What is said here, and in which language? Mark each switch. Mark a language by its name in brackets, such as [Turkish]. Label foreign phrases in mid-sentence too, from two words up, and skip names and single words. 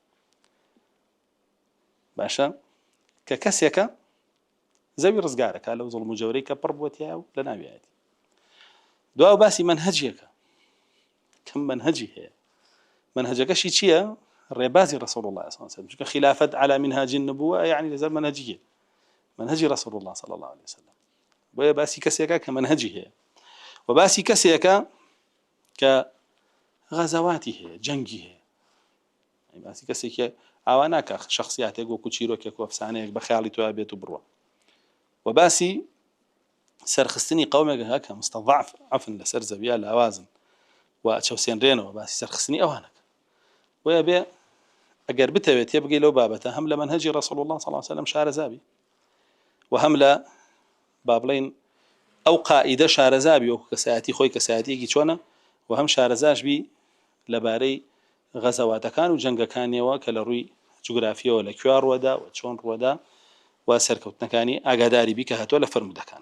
[Central Kurdish] باشە کە کەسێکە زەوی ڕزگارەکە لەو زوڵم و جەورەی کە پڕ بووەتیایە و لە ناویایەتی دواو باسی منهجیەکە کەم منهجی هەیە منهجەکەشی چییە ڕێبازی [Arabic] رسول الله صلى الله عليه وسلم [Central Kurdish] چونکە خلافەت [Arabic] على منهاج النبوة [Central Kurdish] يعني لەسەر منهجیە منهجی [Arabic] رسول الله صلى الله عليه وسلم [Central Kurdish] بۆیە باسی کەسێکە کە منهجی هەیە و باسی کەسێکە کە غەزەواتی هەیە جەنگی هەیە باسی کەسێکی ئاوا ناکە شخصیاتێک وەکو چیرۆکێک و ئەفسانەیەک بە خەیاڵی تۆ بێت و بڕوە و باسی سەرخستنی قەومێک هەیە کە مستەضعف عەفن لەسەر زەویە لاوازن و چەوسێنرێنەوە باسی سەرخستنی ئەوانەکە وە بێ ئەگەر بتەوێت تێبگەی لەو بابەتە هەم لە منهەجی ڕەسوڵ الله [Arabic] صلی الله عليه وسلم [Central Kurdish] شارەزابی و هەم لە با بڵێن ئەو قائیدە شارەزابی وەکو کەسایەتی خۆی کەسایەتیەکی چۆنە و هەم شارەزاشبی لەبارەی غەزەواتەکان و جەنگەکانیەوە کە لە ڕووی جوگرافیەوە لە کوێ ڕوەدا و چۆن ڕوەدا و سەرکەوتنەکانی ئاگاداری بی کە هاتووە لە فەرمودەکانە.